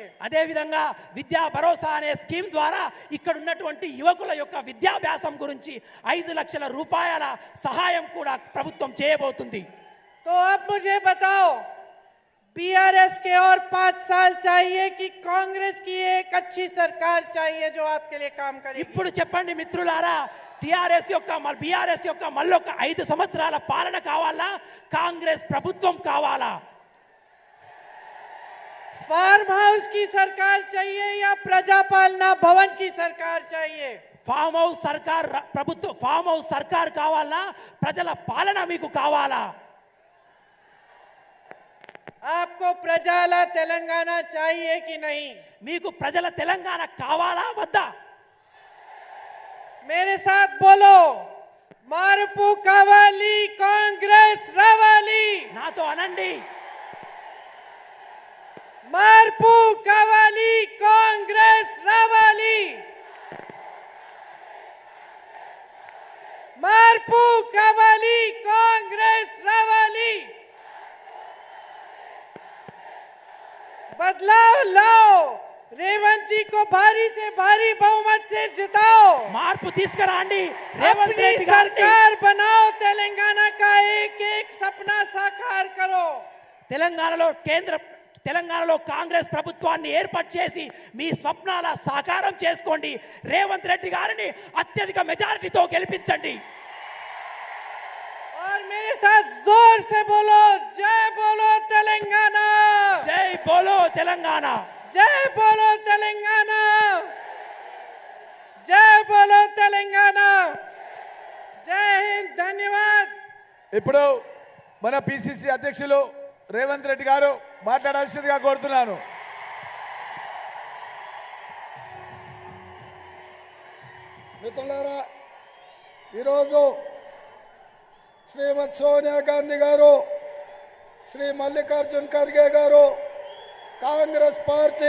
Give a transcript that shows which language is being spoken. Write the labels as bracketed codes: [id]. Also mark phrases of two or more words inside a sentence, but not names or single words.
[te] అదేవిధంగా విద్యా భరోసా అనే స్కీమ్ ద్వారా ఇక్కడ ఉన్నటువంటి యువకుల యొక్క విద్యాభ్యాసం గురించి 5 లక్షల రూపాయల సహాయం కూడా ప్రభుత్వం చేయబోతుంది. [hi] तो अब मुझे बताओ, बीआरएस के और 5 साल चाहिए कि कांग्रेस की एक अच्छी सरकार चाहिए जो आपके लिए काम करेगी? [te] ఇప్పుడు చెప్పండి మిత్రులారా, టిఆర్ఎస్ యొక్క బీఆర్ఎస్ యొక్క మళ్ళొక 5 సంవత్సరాల పాలన కావాలా, కాంగ్రెస్ ప్రభుత్వం కావాలా? [en] farm house [hi] की सरकार चाहिए या प्रजापालना भवन की सरकार चाहिए? [en] farm house [te] సర్కార్ ప్రభుత్వం, [en] farm house [te] సర్కార్ కావాలా, ప్రజల పాలన మీకు కావాలా? [hi] आपको प्रजाला तेलंगाना चाहिए कि नहीं? [te] మీకు ప్రజల తెలంగాణ కావాలా వద్దా? [hi] मेरे साथ बोलो, [te] మార్పు కావాలి, కాంగ్రెస్ రావాలి. నాతో అనండి. మార్పు కావాలి, కాంగ్రెస్ రావాలి. మార్పు కావాలి, కాంగ్రెస్ రావాలి. [hi] बदलाव लाओ, रेवंत जी को भारी से भारी बहुमत से जिताओ. [te] మార్పు తీసుకురండి. రేవంత్ [hi] अपनी [te] రెడ్డి గారిని [hi] सरकार बनाओ, तेलंगाना का एक एक सपना साकार करो. [te] తెలంగాణలో కాంగ్రెస్ ప్రభుత్వాన్ని ఏర్పాటు చేసి మీ స్వప్నాల సాకారం చేసుకోండి. రేవంత్ రెడ్డి గారిని అత్యధిక మెజారిటీతో గెలిపించండి. [hi] और मेरे साथ जोर से बोलो, जय बोलो तेलंगाना, जय बोलो तेलंगाना. जय बोलो तेलंगाना, जय बोलो तेलंगाना. जय हिंद, धन्यवाद. [te] ఇప్పుడు మన పిసిసి అధ్యక్షులు రేవంత్ రెడ్డి గారు మాట్లాడాల్సిందిగా కోరుతున్నాను. మిత్రులారా, ఈరోజు శ్రీమతి సోనియా గాంధీ గారు, శ్రీ మల్లికార్జున్ ఖర్గే గారు కాంగ్రెస్ పార్టీ